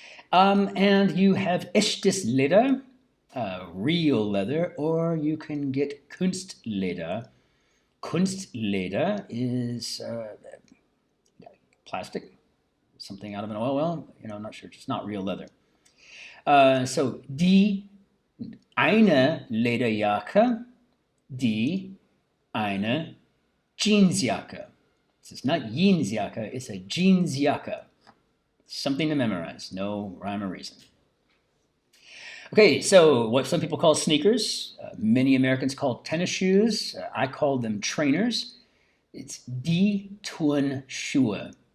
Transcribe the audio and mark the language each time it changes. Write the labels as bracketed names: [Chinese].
[English] And you have [German] echtes Leder, [English] real leather, or you can get Kunstleder. Kunstleder is plastic, something out of an oil well. I'm not sure, just not real leather. So [German] die eine Lederjacke, die eine Jeansjacke. [English] It's not Jeansjacke, it's a Jeansjacke. Something to memorize, no rhyme or reason. Okay, so what some people call sneakers, many Americans call tennis shoes. I call them trainers. It's [German] die Turnschuhe.